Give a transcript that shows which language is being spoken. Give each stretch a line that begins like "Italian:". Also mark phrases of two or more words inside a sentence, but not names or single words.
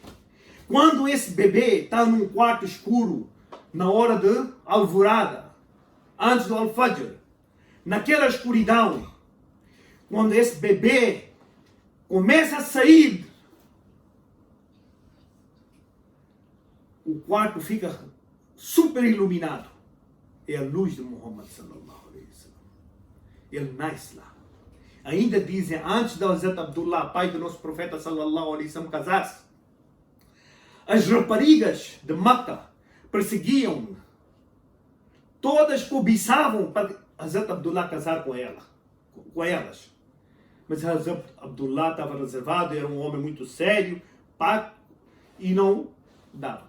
Portuguese: Quando esse bebê está num quarto escuro, na hora de alvorada, antes do Al-Fajr, naquela escuridão, quando esse bebê começa a sair, o quarto fica super iluminado. É a luz de Muhammad
Arabic: صلى الله عليه وسلم.
Portuguese: Ele nasce lá. Ainda dizem, antes de Hazrat Abdullah, pai do nosso profeta
Arabic: صلى الله عليه وسلم,
Portuguese: casar-se, as raparigas de Makkah perseguiam, todas cobiçavam para Hazrat Abdullah casar com elas. Mas Hazrat Abdullah estava reservado, era um homem muito sério, e não dava.